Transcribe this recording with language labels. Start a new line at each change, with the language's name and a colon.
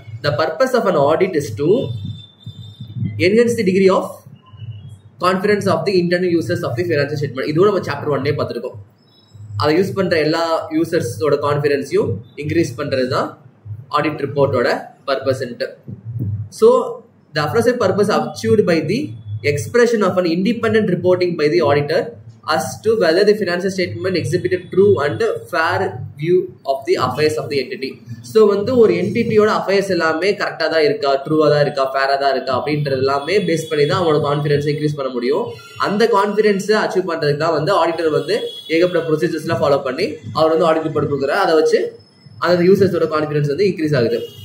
English: The purpose of an audit is to enhance the degree of confidence of the internal users of the financial statement.
Tamil: இதுவும் நம்ம chapter 1 பார்த்துருக்கோம். அதை use பண்ணுற எல்லா யூசர்ஸோட கான்ஃபிடன்ஸையும் increase பண்ணுறது தான் audit ரிப்போர்ட்டோட பர்பஸ்ன்ட்டு.
English: So the aforesaid purpose achieved by the expression of an independent reporting by the auditor as to whether the financial statement exhibited true and fair view of the affairs of the entity.
Tamil: So வந்து ஒரு என்டிட்டியோட affairs எல்லாமே கரெக்டாக தான் இருக்கா, ட்ரூவாக தான் இருக்கா, ஃபேராக தான் இருக்கா அப்படின்றது எல்லாமே பேஸ் பண்ணி தான் அவங்களோட கான்ஃபிடன்ஸை இன்க்ரீஸ் பண்ண முடியும். அந்த கான்ஃபிடன்ஸை அச்சீவ் பண்ணுறதுக்கு தான் வந்து ஆடிட்டர் வந்து ஏகப்பட்ட ப்ரொசீஜர்ஸ்லாம் ஃபாலோ பண்ணி அவர் வந்து ஆடிட் ரிப்போர்ட் கொடுக்குறாரு. அதை வச்சு அந்த யூசர்ஸோட கான்ஃபிடன்ஸ் வந்து இன்க்ரீஸ் ஆகுது.